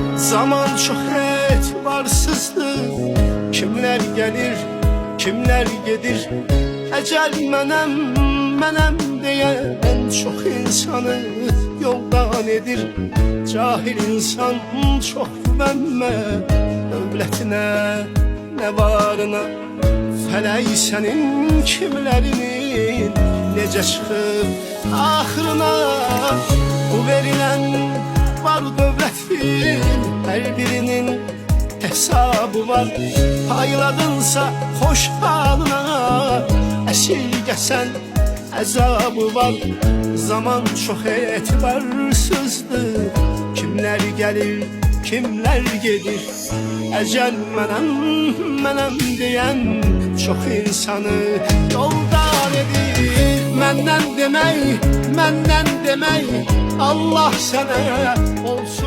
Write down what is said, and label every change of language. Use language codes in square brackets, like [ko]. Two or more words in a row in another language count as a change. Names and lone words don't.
[tr] Zaman çok etibarsızdır. Kimler gelir, kimler gedir. Ecel menem diyen çok insanı yoldan edir. Cahil insan çok güvenme dövlətine, ne varına. [az] Fələk sənin kimlərinin necə çıxıb axırına. Bu verilən var dövlətin hər birinin hesabı var. Payladınsa xoş halına, əsirgəsən əzabı var. Zaman çox etibarsızdır. Kimlər gəlir, kimlər gedir. [tr] Ecel menem diyen çok insanı yoldan edir. Menden demək Allah sana ol